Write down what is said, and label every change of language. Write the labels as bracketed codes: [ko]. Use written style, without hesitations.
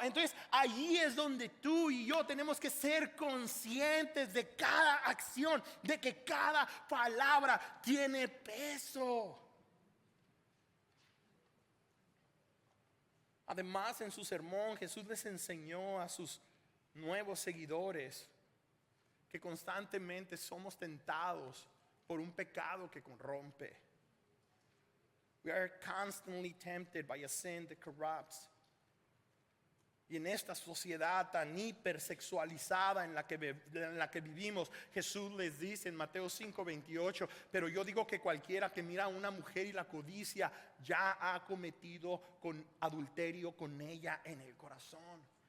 [es] Entonces allí es donde tú y yo tenemos que ser conscientes de cada acción, de que cada palabra tiene peso. Además, en su sermón Jesús les enseñó a sus nuevos seguidores que constantemente somos tentados por un pecado que corrompe. [en] We are constantly tempted by a sin that corrupts. [es] Y en esta sociedad tan hipersexualizada en la que vivimos, Jesús les dice en Mateo 5:28, pero yo digo que cualquiera que mira a una mujer y la codicia ya ha cometido con adulterio con ella en el corazón.